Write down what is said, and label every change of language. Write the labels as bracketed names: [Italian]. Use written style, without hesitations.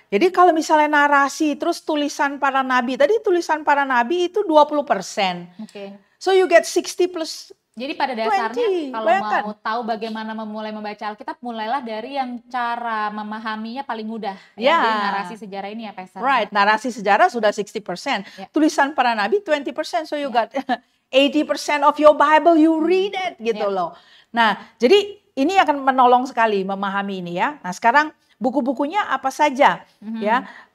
[Indonesian] Jadi kalau misalnya narasi terus tulisan para nabi. Tadi tulisan para nabi itu 20%. [English] So you get 60 plus. [Indonesian] Jadi pada dasarnya kalau mau tahu bagaimana memulai membaca Alkitab, mulailah dari yang cara memahaminya paling mudah. Ya, jadi narasi sejarah ini ya Pastor. Right, narasi sejarah sudah 60%. Tulisan para nabi 20%. [English] So you got 80% of your Bible you read it [Indonesian] gitu loh. Nah, jadi ini akan menolong sekali memahami ini ya. Nah, sekarang buku-bukunya apa saja ya?